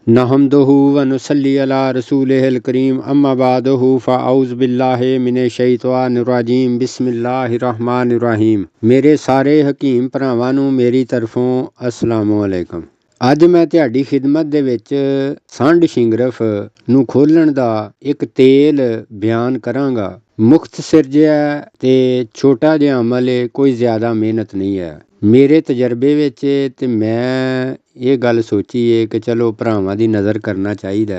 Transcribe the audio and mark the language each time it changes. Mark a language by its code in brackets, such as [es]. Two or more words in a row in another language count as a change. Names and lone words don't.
[ar] نحمده ونصلي على رسوله الكريم أما بعده فأعوذ بالله من الشيطان الرجيم بسم الله الرحمن الرحيم. [pa] ਮੇਰੇ ਸਾਰੇ ਹਕੀਮ ਭਰਾਵਾਂ ਨੂੰ ਮੇਰੀ ਤਰਫ਼ੋਂ [ar] السلام عليكم. [pa] ਅੱਜ ਮੈਂ ਤੁਹਾਡੀ ਖਿਦਮਤ ਦੇ ਵਿੱਚ ਸੰਡ ਸ਼ਿੰਗਰਫ ਨੂੰ ਖੋਲਣ ਦਾ ਇੱਕ ਤੇਲ ਬਿਆਨ ਕਰਾਂਗਾ। ਮੁਖਤਸਰ ਜਿਹਾ ਤੇ ਛੋਟਾ ਜਿਹਾ ਅਮਲ ਹੈ, ਕੋਈ ਜ਼ਿਆਦਾ ਮਿਹਨਤ ਨਹੀਂ ਹੈ। ਮੇਰੇ ਤਜਰਬੇ ਵਿੱਚ ਤੇ ਮੈਂ ਇਹ ਗੱਲ ਸੋਚੀ ਹੈ ਕਿ ਚਲੋ ਭਰਾਵਾਂ ਦੀ ਨਜ਼ਰ ਕਰਨਾ ਚਾਹੀਦਾ।